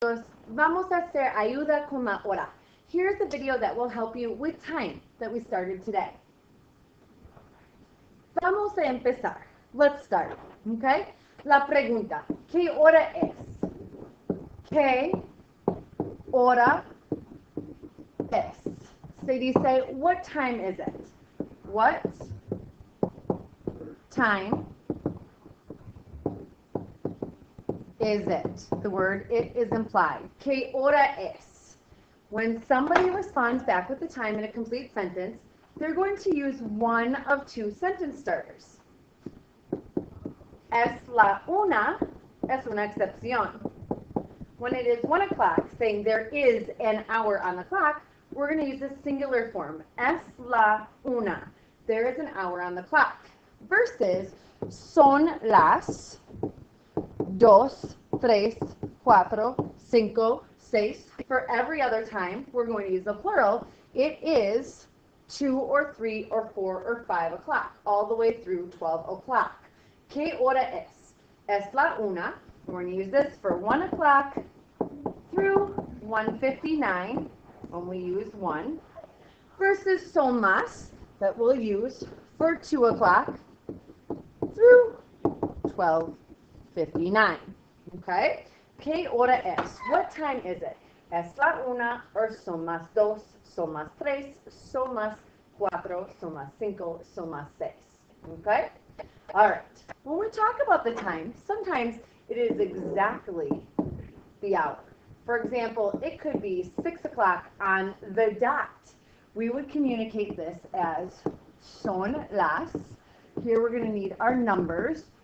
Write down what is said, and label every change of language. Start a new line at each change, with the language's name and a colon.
Spanish: Vamos a hacer ayuda con la hora.
English: Here's a video that will help you with time that we started today.
Spanish: Vamos a empezar.
English: Let's start. Okay?
Spanish: La pregunta, ¿qué hora es? ¿Qué hora es? Se dice,
English: what time is it? What time is it? The word it is implied.
Spanish: ¿Qué hora es?
English: When somebody responds back with the time in a complete sentence, they're going to use one of two sentence starters.
Spanish: Es la una es una excepción.
English: When it is 1 o'clock, saying there is an hour on the clock, we're going to use a singular form.
Spanish: Es la una.
English: There is an hour on the clock.
Spanish: Versus son las 2, 3, 4, 5, 6.
English: For every other time, we're going to use a plural. It is 2 or 3 or 4 or 5 o'clock, all the way through 12 o'clock.
Spanish: ¿Qué hora es? Es la una.
English: We're going to use this for 1 o'clock through 1:59 when we use 1. Versus
Spanish: son las
English: that we'll use for 2 o'clock through 12:59. Okay?
Spanish: ¿Qué hora es?
English: What time is it?
Spanish: Es la una or son las 2, son las 3, son las 4, son las 5, son las 6.
English: Okay? All right. When we talk about the time, sometimes it is exactly the hour. For example, it could be 6 o'clock on the dot. We would communicate this as
Spanish: son las.
English: Here we're going to need our numbers.